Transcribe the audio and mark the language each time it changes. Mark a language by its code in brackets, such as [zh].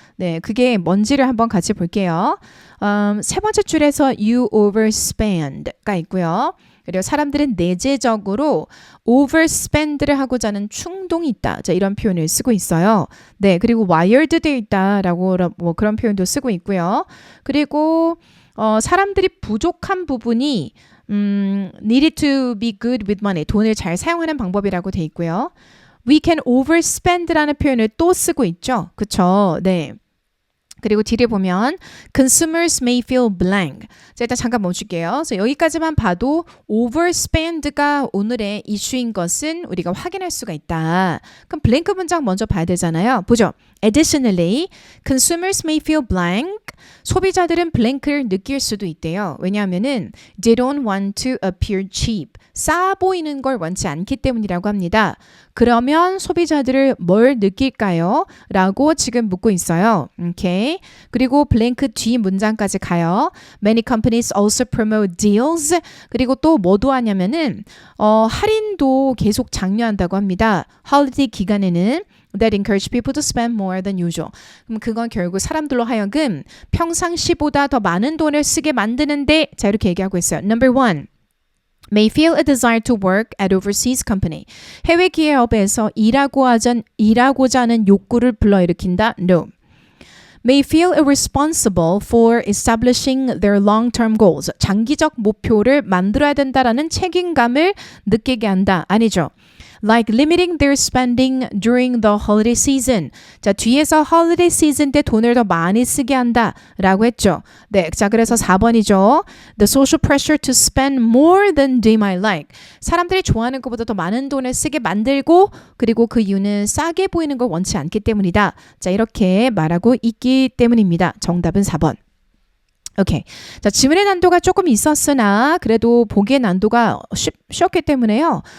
[ko] 네, 그게 뭔지를 한번 같이 볼게요. 세 번째 줄에서 [en] you overspend [ko] 가 있고요. 그리고 사람들은 내재적으로 overspend를 하고자 하는 충동이 있다. 자, 이런 표현을 쓰고 있어요. 네, 그리고 wired 되어 있다라고 뭐 그런 표현도 쓰고 있고요. 그리고 사람들이 부족한 부분이 [en] needed to be good with money. [ko] 돈을 잘 사용하는 방법이라고 돼 있고요. [en] We can overspend [ko] 라는 표현을 또 쓰고 있죠. 그쵸? 네. 그리고 뒤를 보면 [en] consumers may feel blank. [ko] 자, 일단 잠깐 멈출게요. 그래서 여기까지만 봐도 overspend가 오늘의 이슈인 것은 우리가 확인할 수가 있다. 그럼 blank 문장 먼저 봐야 되잖아요. 보죠. [en] Additionally, consumers may feel blank. [ko] 소비자들은 blank를 느낄 수도 있대요. 왜냐하면은 [en] they don't want to appear cheap. [ko] 싸 보이는 걸 원치 않기 때문이라고 합니다. 그러면 소비자들을 뭘 느낄까요? 라고 지금 묻고 있어요. 오케이. 그리고 블랭크 뒤 문장까지 가요. [en] Many companies also promote deals. [ko] 그리고 또 뭐도 하냐면은 할인도 계속 장려한다고 합니다. 홀리데이 기간에는 [en] that encourage people to spend more than usual. [ko] 그럼 그건 결국 사람들로 하여금 평상시보다 더 많은 돈을 쓰게 만드는데 자 이렇게 얘기하고 있어요. [en] Number one. may feel a desire to work at overseas company. [ko] 해외 기업에서 일하고자 하는 욕구를 불러일으킨다. [en] No. may feel irresponsible for establishing their long-term goals. [ko] 장기적 목표를 만들어야 된다라는 책임감을 느끼게 한다. 아니죠. [en] like limiting their spending during the holiday season. [ko] 자, 뒤에서 [en] holiday season [ko] 때 돈을 더 많이 쓰게 한다 라고 했죠. 네, 자, 그래서 4번이죠. [en] The social pressure to spend more than they might like. [ko] 사람들이 좋아하는 것보다 더 많은 돈을 쓰게 만들고 그리고 그 이유는 싸게 보이는 걸 원치 않기 때문이다. 자, 이렇게 말하고 있기 때문입니다. 정답은 4번. 오케이. 자, 지문의 난도가 조금 있었으나 그래도 보기의 난도가 쉬웠기 때문에요.